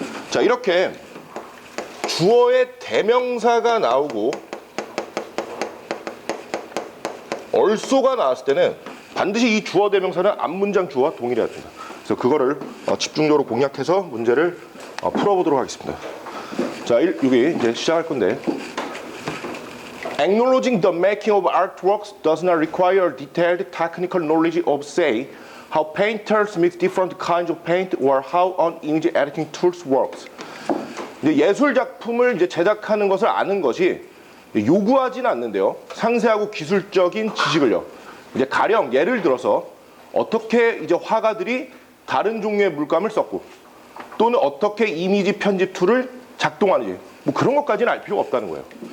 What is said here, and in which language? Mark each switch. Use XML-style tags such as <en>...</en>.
<ko>자, 이렇게 주어의 대명사가 나오고 also가 나왔을 때는 반드시 이 주어 대명사는 앞문장 주어와 동일해야 됩니다. 그래서 그거를 집중적으로 공략해서 문제를 풀어보도록 하겠습니다. 자, 여기 이제 시작할 건데,</ko> <en>Acknowledging the making of artworks does not require detailed technical knowledge of, say, how painters mix different kinds of paint or how an image editing tools works.</en> <ko>이제 예술 작품을 이제 제작하는 것을 아는 것이 요구하지는 않는데요. 상세하고 기술적인 지식을요. 이제 가령 예를 들어서 어떻게 이제 화가들이 다른 종류의 물감을 썼고, 또는 어떻게 이미지 편집 툴을 작동하는지, 뭐 그런 것까지는 알 필요가 없다는 거예요.</ko>